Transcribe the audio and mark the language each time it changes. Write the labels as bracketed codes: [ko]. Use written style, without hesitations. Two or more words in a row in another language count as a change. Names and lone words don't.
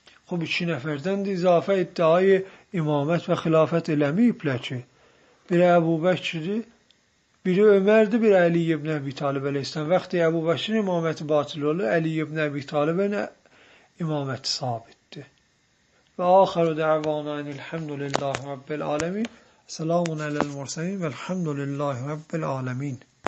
[az] خب 2 nəfərdən də izafə iddiayı imamət və xilafət eləməyiblər ki. Biri Əbu Bəkirdir, biri Ömərdir, biri Əli ibn Əbi Talib əleyhissalam. Vaxtı Əbu Bəkirin imaməti batil olur, Əli ibn Əbi Talibin imaməti sabitdir. [ar] وآخر دعوانا الحمد لله رب العالمين. سلام على المرسلين والحمد لله رب العالمين.